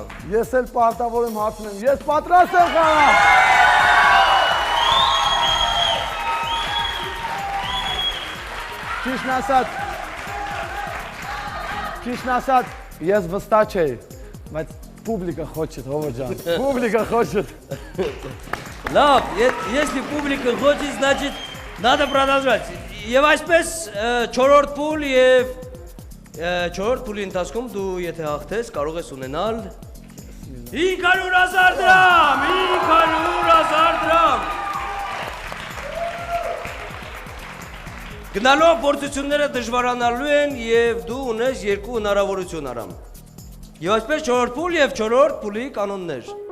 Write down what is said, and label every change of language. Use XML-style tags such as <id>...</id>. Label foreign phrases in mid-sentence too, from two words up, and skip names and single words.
<hy>Ես էլ պարտավոր եմ հարցնեմ, ես պատրաստ եմ խաղալ։ Ճիշտն ասած, ես վստահ չէի, բայց</hy> <ru>публика хочет,</ru> <hy>Հովո ջան,</hy> <ru>публика хочет։</ru> <hy>Լավ,</hy> <ru>если публика хочет, значит, надо продолжать։</ru> <hy>Եվ այսպես 4-րդ փուլ եւ 4-րդ փուլի ընթացքում դու եթե հաղթես, կարող ես ունենալ 500,000 դրամ, 500,000 դրամ։ Գնալով փորձությունները դժվարանալու են եւ դու ունես 2 հնարավորություն Արամ։ Եվ այսպես 4-րդ փուլ եւ 4-րդ փուլի կանոններ։</hy>